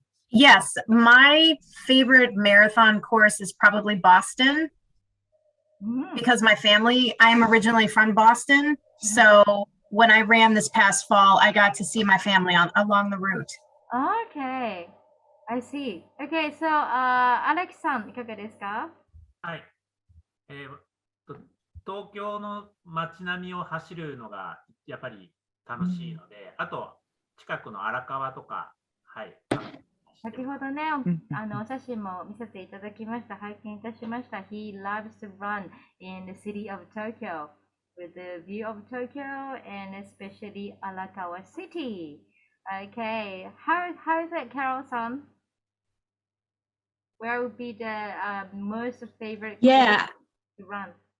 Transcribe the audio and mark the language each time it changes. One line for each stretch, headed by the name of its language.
English: Yes, my favorite marathon course is probably Boston because my family, I'm originally from Boston. So when I ran this past fall, I got to see my family along the route. Okay, I see. Okay, so Alex-san,
Japanese: いかがですか？はい。東京の街並みを走るのがやっぱり楽しいので、あと近くの荒川とか、はい。先ほどね、お写真も見せていただきました。拝見いたしました。
English: He loves to run in the city of Tokyo with the view of Tokyo and especially Arakawa City. Okay, how is it, Carol-san? Where would be the most favorite place to run?